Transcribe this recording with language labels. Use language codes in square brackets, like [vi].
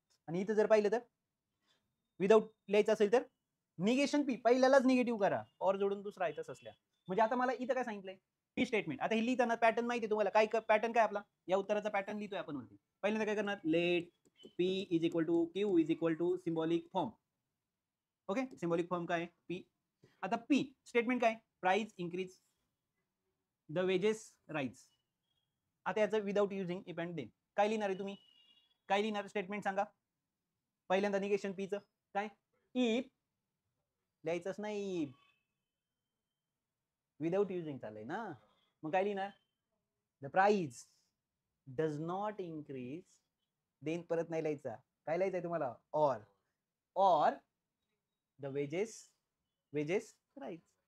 [mr] आणि इथं जर पाहिलं तर विदाउट लिहायचं असेल तर निगेशन पी पहिल्यालाच निगेटिव्ह करा, और जोडून दुसरा आहे तसंच लिहा. म्हणजे आता मला इथं काय सांगितलंय, पी स्टेटमेंट. आता हे लिहिताना पॅटर्न माहिती आहे तुम्हाला, काय पॅटर्न काय आपला, या उत्तराचा पॅटर्न लिहितोय आपण वरती. पहिल्यांदा काय करणार, [en] Let P is equal to Q is equal to symbolic form. [mr] Okay, symbolic form काय पी. आता पी स्टेटमेंट काय, [en] Price increase, the wages rise. [mr] आता याचं without using if and then काय लिहिणार आहे तुम्ही, काय लिहिणार स्टेटमेंट सांगा. पहिल्यांदा निगेशन पीचं काय, इफ लिहायचंच नाही, विदाउट युजिंग चाललंय ना, मग काय लिहिणार, [en] the price does not increase [mr] then, परत नाही लिहायचा, काय लिहायचंय तुम्हाला, और [en] The wages rise.